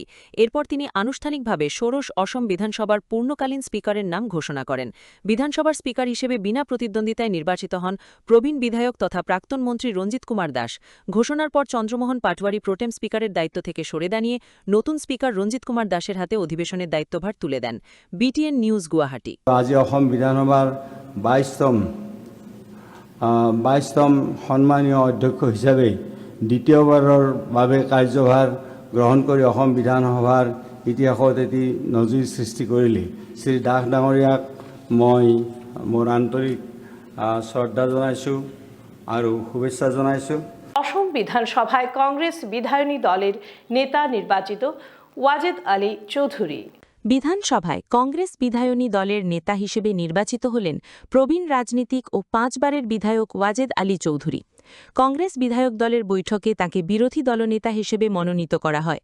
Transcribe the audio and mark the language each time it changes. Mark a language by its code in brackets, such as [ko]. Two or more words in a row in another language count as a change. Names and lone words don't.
[bn] এরপর তিনি আনুষ্ঠানিকভাবে ষোড়শ অসম বিধানসভার পূর্ণকালীন স্পিকারের নাম ঘোষণা করেন। বিধানসভার স্পিকার হিসেবে বিনা প্রতিদ্বন্দ্বিতায় নির্বাচিত হন প্রবীণ বিধায়ক তথা প্রাক্তন মন্ত্রী রঞ্জিত কুমার দাস। ঘোষণার পর চন্দ্রমোহন পাটওয়ারি প্রোটেম স্পিকারের দায়িত্ব থেকে সরে দাঁড়িয়ে নতুন স্পিকার রঞ্জিত কুমার দাসের হাতে অধিবেশনের দায়িত্বভার তুলে দেন। বিটিএন নিউজ, গুয়াহাটি। [as] আজি অসম বিধানসভাৰ ২২তম সন্মানীয় অধ্যক্ষ হিচাপে দ্বিতীয়বাৰৰ বাবে কাৰ্যভাৰ গ্ৰহণ কৰি অসম বিধানসভাৰ ইতিহাসত এটি নজিৰ সৃষ্টি কৰিলে শ্ৰী দাস ডাঙৰীয়াক মই মোৰ আন্তৰিক শ্ৰদ্ধা জনাইছোঁ আৰু শুভেচ্ছা জনাইছোঁ। [bn] অসম বিধানসভায় কংগ্রেস বিধায়নী দলের নেতা নির্বাচিত ওয়াজেদ আলী চৌধুরী। বিধানসভায় কংগ্রেস বিধায়নী দলের নেতা হিসেবে নির্বাচিত হলেন প্রবীণ রাজনীতিক ও ৫ বারের বিধায়ক ওয়াজেদ আলী চৌধুরী। কংগ্রেস বিধায়ক দলের বৈঠকে তাকে বিরোধী দলনেতা হিসেবে মনোনীত করা হয়।